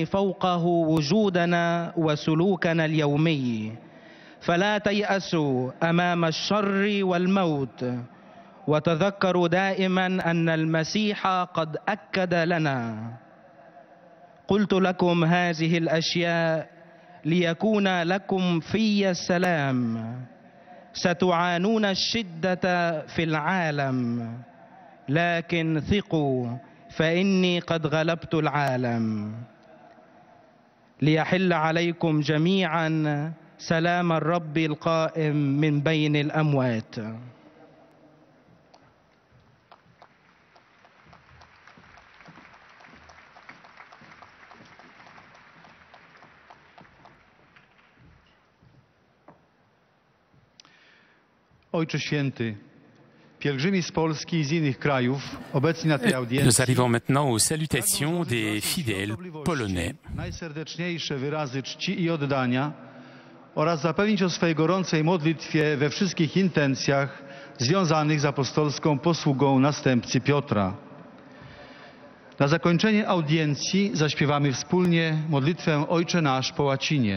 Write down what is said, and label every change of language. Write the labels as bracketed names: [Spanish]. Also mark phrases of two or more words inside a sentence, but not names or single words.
[Arabic] فوقه وجودنا وسلوكنا اليومي، فلا تيأسوا أمام الشر والموت، وتذكروا دائما أن المسيح قد أكد لنا: قلت لكم هذه الأشياء ليكون لكم في السلام، ستعانون الشدة في العالم، لكن ثقوا فإني قد غلبت العالم. ليحل عليكم جميعا سلام الرب القائم من بين الأموات. [Polish] Ojcze Święty, pielgrzymi z Polski i z innych krajów obecni na tej audiencji. [French] Nous arrivons maintenant aux salutations des fidèles polonais. [Polish] Najserdeczniejsze wyrazy czci i oddania oraz zapewnić o swej gorącej modlitwie we wszystkich intencjach związanych z apostolską posługą następcy Piotra. Na zakończenie audiencji zaśpiewamy wspólnie modlitwę Ojcze Nasz po łacinie.